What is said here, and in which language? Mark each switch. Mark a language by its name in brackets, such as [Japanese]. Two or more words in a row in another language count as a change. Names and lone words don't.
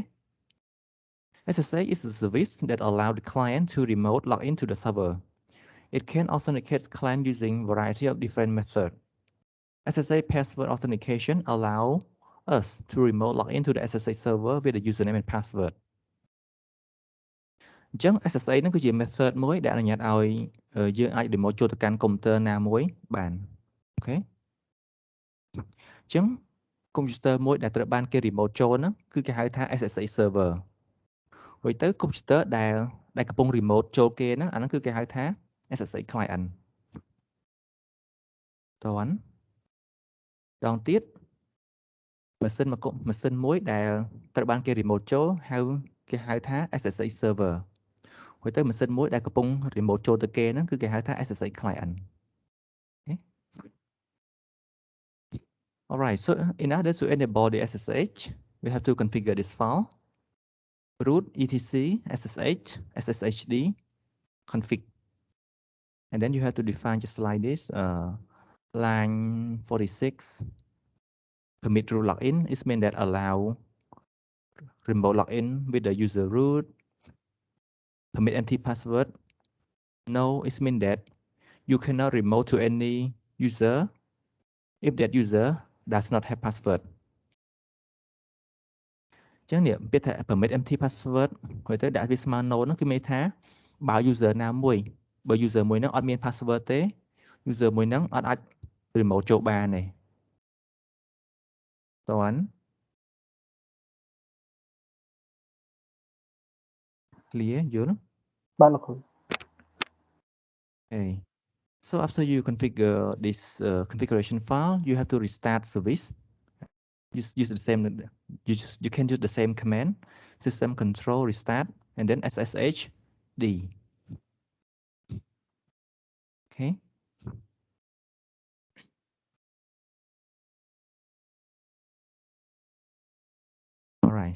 [English] SSH is a service that allows the client to remote log into the server. It can authenticate client using variety of different methods. SSH password authentication allow us to remote log into the SSH server with the username and password. [Khmer] អញ្ចឹង SSH ហ្នឹងគឺជា method មួយដែលអនុញ្ញាតឲ្យយើងអាច remote ចូលទៅកាន់ computer ណាមួយបានអូខេអញ្ចឹង computer មួយដែលត្រូវបានគេ remote ចូលហ្នឹងគឺគេហៅថា [English] SSH server [Khmer] ហើយទៅ computer ដែលកំពុង remote ចូលគេហ្នឹងអាហ្នឹងគឺគេហៅថា [English] SSH client [Khmer] តើដងទៀតម៉ាស៊ីនមួយដែលត្រូវបានគេ remote ចូលគេហៅថា [English] SSH server [Khmer] ហើយទៅម៉ាស៊ីនមួយដែលកំពុង remote ចូលទៅគេហ្នឹងគឺគេហៅថា [English] SSH client Alright, so in order to enable the SSH, we have to configure this file root etc ssh sshd config, and then you have to define just like this. Line 46 permit root login is mean that allow remote login with the user root. Permit empty password. No, it mean that you cannot remote to any user if that user does not have password. [Khmer] អញ្ចឹងនេះពាក្យថា [English] permit empty password [Khmer] ហើយទៅដាក់វាស្មើ no ហ្នឹងគឺមានថាបើ user ណាមួយបើ user មួយហ្នឹងអត់មាន password ទេ user មួយហ្នឹងអត់អាច remote ចូលបានទេតើ clear យល់ បាទលោកគ្រូ [English] Okay. So after you configure this configuration file, you have to restart service. Use the same. You can use the same command, system control restart, and then SSH D. Okay. All right.